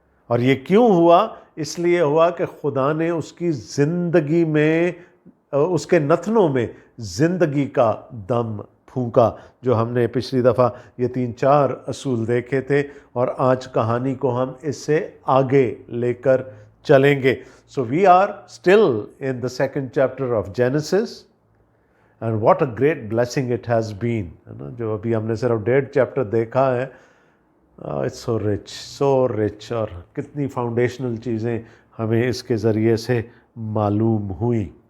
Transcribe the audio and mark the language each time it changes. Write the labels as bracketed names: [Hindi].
[Urdu] اور یہ کیوں ہوا؟ اس لیے ہوا کہ خدا نے اس کی زندگی میں، اس کے نتنوں میں زندگی کا دم پھونکا، جو ہم نے پچھلی دفعہ یہ 3-4 اصول دیکھے تھے، اور آج کہانی کو ہم اس سے آگے لے کر چلیں گے. [English] So we are still in the second chapter of Genesis, and what a great blessing it has been. [Urdu] جو ابھی ہم نے صرف 1.5 چیپٹر دیکھا ہے، [English] it's so rich، [Urdu] اور کتنی فاؤنڈیشنل چیزیں ہمیں اس کے ذریعے سے معلوم ہوئیں.